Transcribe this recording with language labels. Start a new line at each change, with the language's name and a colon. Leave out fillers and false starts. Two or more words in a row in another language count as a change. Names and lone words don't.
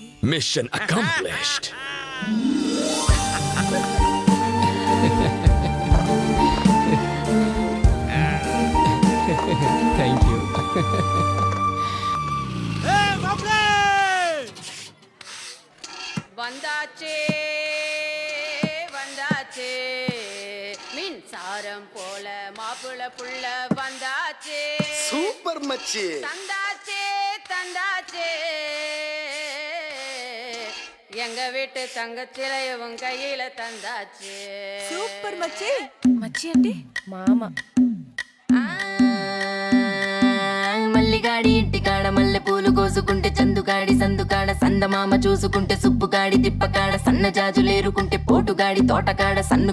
English: Mission accomplished. Thank you.
Tamil: வந்தாச்சே வந்தாச்சே மின்சாரம் போல மாப்பிள புள்ள வந்தாச்சே சூப்பர் மச்சி. தந்தாச்சே தந்தாச்சே எங்க வீட்டு தங்கச்சிலையவும் கையில தந்தாச்சே.
Telugu: సూపర్ మచ్చి. మచ్చి అంటే మామ. మల్లిగాడి ఇంటికాడ మల్లె పూలు కోసుకుంటే చందుగాడి సందుకాడ సందమామ చూసుకుంటే సుబ్బుగాడి తిప్పకాడ సన్న జాజులేరుకుంటే పోటుగాడి తోటకాడ సన్ను